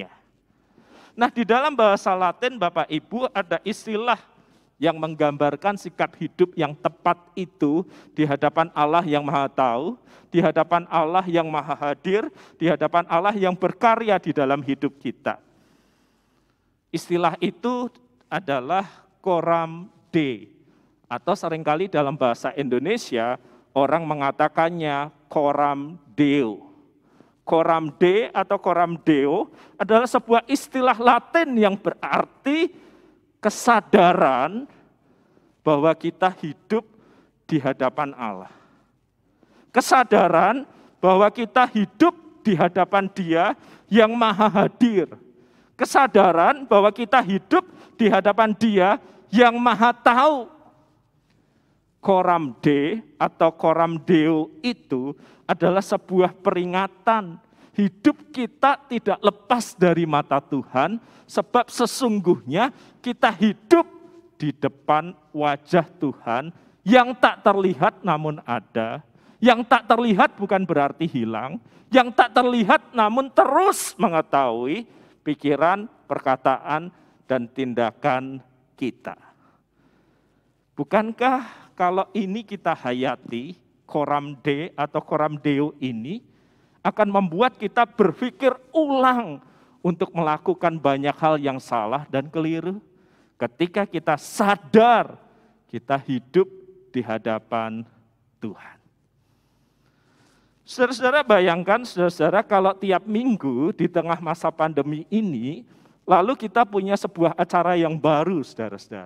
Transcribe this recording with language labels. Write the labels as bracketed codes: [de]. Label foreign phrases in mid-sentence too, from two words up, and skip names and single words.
[id] Nah, di dalam bahasa Latin Bapak Ibu ada istilah yang menggambarkan sikap hidup yang tepat itu di hadapan Allah yang maha tahu, di hadapan Allah yang maha hadir, di hadapan Allah yang berkarya di dalam hidup kita. Istilah itu adalah [la] coram Deo, [id] atau seringkali dalam bahasa Indonesia orang mengatakannya [la] coram Deo. Coram Deo [id] atau [la] coram Deo [id] adalah sebuah istilah Latin yang berarti kesadaran bahwa kita hidup di hadapan Allah. Kesadaran bahwa kita hidup di hadapan Dia yang maha hadir. Kesadaran bahwa kita hidup di hadapan Dia yang maha tahu. [la] Coram Deo [id] atau [la] coram Deo [id] itu adalah sebuah peringatan. Hidup kita tidak lepas dari mata Tuhan, sebab sesungguhnya kita hidup di depan wajah Tuhan yang tak terlihat namun ada, yang tak terlihat bukan berarti hilang, yang tak terlihat namun terus mengetahui pikiran, perkataan, dan tindakan kita. Bukankah kalau ini kita hayati, [la] coram Deo [id] atau [la] coram Deo [id] ini akan membuat kita berpikir ulang untuk melakukan banyak hal yang salah dan keliru. Ketika kita sadar kita hidup di hadapan Tuhan. Saudara-saudara bayangkan, saudara-saudara kalau tiap minggu di tengah masa pandemi ini, lalu kita punya sebuah acara yang baru, saudara-saudara.